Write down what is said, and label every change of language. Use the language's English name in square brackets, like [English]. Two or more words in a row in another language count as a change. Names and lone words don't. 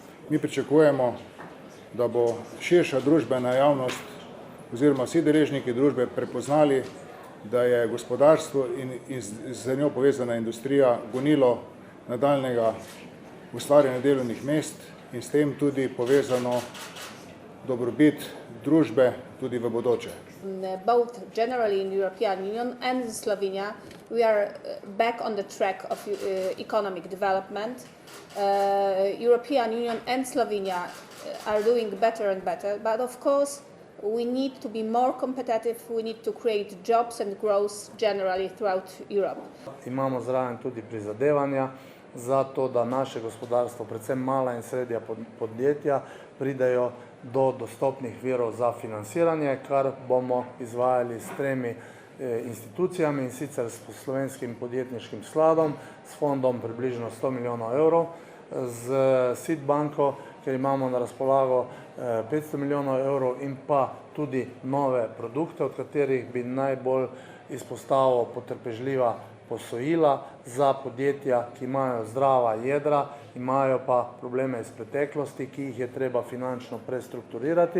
[Slovenian] Mi pričakujemo, da bo širša družbena javnost oziroma vsi deležniki družbe prepoznali, da je gospodarstvo in z njo povezana industrija gonilo nadaljnjega ustvarjanja delovnih mest in s tem tudi povezano dobrobit družbe tudi v bodoče. [English] Both generally in European Union and in Slovenia, we are back on the track of economic development. European Union and Slovenia are doing better and better, but of course we need to be more competitive, we need to create jobs and growth generally throughout Europe. [Slovenian] Imamo zraven tudi prizadevanja za to, da naše gospodarstvo, predvsem mala in srednja podjetja, pridejo do dostopnih virov za financiranje, kar bomo izvajali s 3 institucijami, in sicer s Slovenskim podjetniškim skladom, s fondom približno 100 milijonov evrov, z SID banko, ker imamo na razpolago 500 milijonov evrov, in pa tudi nove produkte, od katerih bi najbolj izpostavil potrpežljiva posojila za podjetja, ki imajo zdrava jedra, imajo pa probleme iz preteklosti, ki jih je treba finančno prestrukturirati.